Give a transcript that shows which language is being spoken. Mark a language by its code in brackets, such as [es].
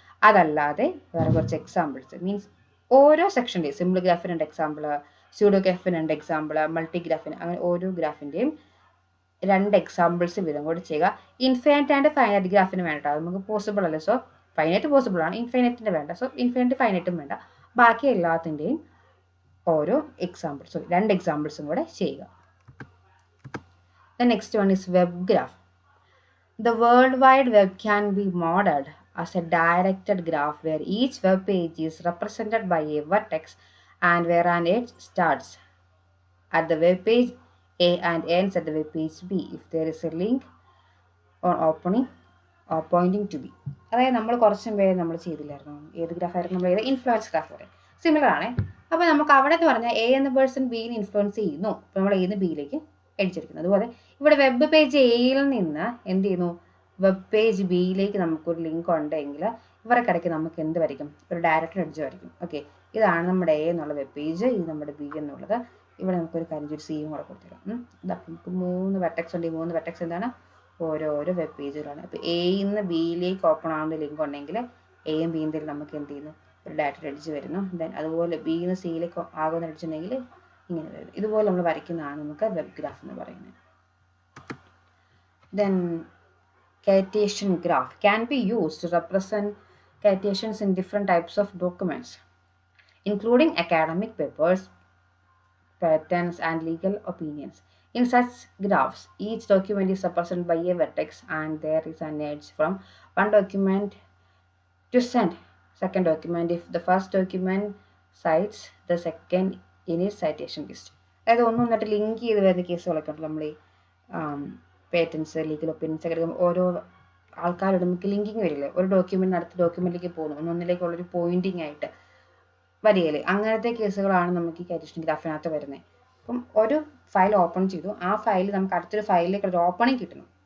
[ml] അതല്ലാതെ വേറെ കുറച്ച് എക്സാമ്പിൾസ് മീൻസ് ഓരോ സെക്ഷൻ്റെയും സിമ്പിൾ ഗ്രാഫിന് 2 എക്സാമ്പിൾ, സ്യൂഡോ ഗ്രാഫിന് 2 എക്സാമ്പിൾ, മൾട്ടിഗ്രാഫിന്, അങ്ങനെ ഓരോ ഗ്രാഫിൻ്റെയും 2 എക്സാമ്പിൾസ് വീതം കൂടി ചെയ്യുക. ഇൻഫൈനൈറ്റ് ആൻഡ് ഫൈനൈറ്റ് ഗ്രാഫിന് വേണ്ട, അത് നമുക്ക് പോസിബിൾ അല്ല. സോ ഫൈനൈറ്റ് പോസിബിൾ ആണ്, ഇൻഫൈനൈറ്റിൻ്റെ വേണ്ട. സോ ഇൻഫൈനൈറ്റ് ഫൈനൈറ്റും വേണ്ട. ബാക്കി എല്ലാത്തിൻ്റെയും ഓരോ എക്സാമ്പിൾസ്, 2 എക്സാമ്പിൾസും കൂടെ ചെയ്യുക. [en] The next one is web graph. The World Wide Web can be modeled as a directed graph where each web page is represented by a vertex and where an edge starts at the web page A and ends at the web page B if there is a link on opening or pointing to B. [ml] അതായത് നമ്മൾ കുറച്ചും പേര് നമ്മൾ ചെയ്തില്ലായിരുന്നു. ഏത് ഗ്രാഫായിരുന്നു നമ്മൾ ചെയ്ത്? Influence graph വരെ similar ആണ്. അപ്പോൾ നമുക്ക് അവിടെ എന്ന് പറഞ്ഞാൽ A എന്ന പേഴ്സൺ Bനെ ഇൻഫ്ലുവൻസ് ചെയ്യുന്നു. അപ്പോൾ നമ്മൾ A നിന്ന് Bയിലേക്ക് അടിച്ചിരിക്കുന്നത്. അതുപോലെ ഇവിടെ വെബ് പേജ് Aയിൽ നിന്ന് എന്ത് ചെയ്യുന്നു, വെബ് പേജ് Bയിലേക്ക് നമുക്കൊരു ലിങ്ക് ഉണ്ടെങ്കിൽ ഇവർക്കിടയ്ക്ക് നമുക്ക് എന്ത് വരയ്ക്കും? ഒരു ഡയറക്റ്റ് എഡ്ജ് വരയ്ക്കും. ഓക്കെ, ഇതാണ് നമ്മുടെ A എന്നുള്ള വെബ് പേജ്, ഇത് നമ്മുടെ B എന്നുള്ളത്. ഇവിടെ നമുക്കൊരു കാര്യം സിയും കൂടെ കൊടുത്തിരിക്കാം. നമുക്ക് 3 വെർട്ടെക്സ് ഉണ്ട്. ഈ 3 വെർട്ടെക്സ് എന്താണ്? ഓരോരോ വെബ് പേജുകളാണ്. അപ്പോൾ Aയിൽ നിന്ന് Bയിലേക്ക് ഓപ്പൺ ആവുന്ന ലിങ്ക് ഉണ്ടെങ്കിൽ Aയും Bയും തമ്മിൽ നമുക്ക് എന്ത് ചെയ്യുന്നു? ഒരു ഡയറക്റ്റ് എഡ്ജ് വരുന്നു. ദെൻ അതുപോലെ Bയിൽ നിന്ന് Cയിലേക്ക് ആകുന്ന എഡ്ജ് ഉണ്ടെങ്കിൽ ഇങ്ങനെ വരുന്നു. ഇതുപോലെ നമ്മൾ വരയ്ക്കുന്നതാണ് നമുക്ക് വെബ് ഗ്രാഫ് എന്ന് പറയുന്നത്. [en] Then citation graph can be used to represent citations in different types of documents, including academic papers, patents, and legal opinions. In such graphs, each document is represented by a vertex and there is an edge from one document to second document if the first document cites the second in its citation list. [ml] അതായത് ഒന്നും എന്നിട്ട് link ചെയ്ത് വരുന്ന കേസുകളൊക്കെ ഉണ്ട്. നമ്മൾ ഈ patents, legal opinions ഒക്കെ എടുക്കുമ്പോൾ ഓരോ ആൾക്കാരോട് നമുക്ക് ലിങ്കിങ് വരില്ലേ? ഒരു ഡോക്യുമെൻറ്റ് അടുത്ത ഡോക്യുമെൻറ്റിലേക്ക് പോകുന്നു, ഒന്നൊന്നിലേക്കുള്ളൊരു പോയിൻറ്റിങ് ആയിട്ട് വരികയില്ലേ? അങ്ങനത്തെ കേസുകളാണ് നമുക്ക് ഈ citation ഗ്രാഫിനകത്ത് വരുന്നത്. അപ്പം ഒരു ഫയൽ ഓപ്പൺ ചെയ്തു, ആ ഫയൽ നമുക്ക് അടുത്തൊരു ഫയലിലേക്ക് ഒരു ഓപ്പണിങ് കിട്ടുന്നു.